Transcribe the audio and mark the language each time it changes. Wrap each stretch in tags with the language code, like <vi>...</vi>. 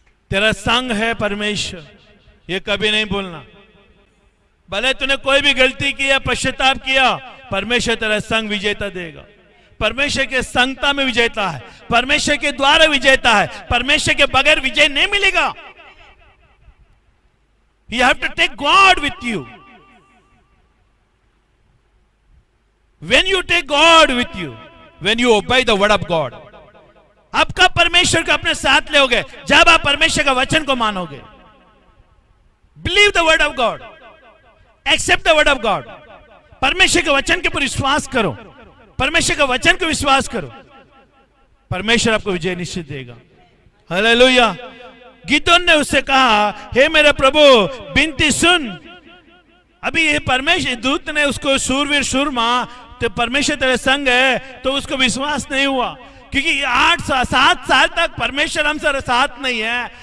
<hi>तेरा संग है परमेश्वर, ये कभी नहीं भूलना। भले तूने कोई भी गलती किया, पश्चाताप किया, परमेश्वर तेरा संग विजेता देगा। परमेश्वर के संगता में विजेता है, परमेश्वर के द्वारा विजेता है। परमेश्वर के बगैर विजय नहीं मिलेगा।</hi> <en>You have to take God with you. When you take God with you, when you obey the word of God,</en> <hi>आप कब परमेश्वर को अपने साथ लोगे? जब आप परमेश्वर का वचन को मानोगे।</hi> <en>Believe the word of God, accept the word of God.</en> <hi>परमेश्वर के वचन के ऊपर विश्वास करो, परमेश्वर का वचन को विश्वास करो, परमेश्वर आपको विजय निश्चित देगा। हालेलुया। गिदोन ने उससे कहा, हे मेरे प्रभु, विनती सुन। अभी ये परमेश्वर दूत ने उसको शूरवीर शूरमा, तो परमेश्वर तेरे संग है, तो उसको विश्वास नहीं हुआ, क्योंकि 7 साल तक परमेश्वर हमसे साथ नहीं है।</hi>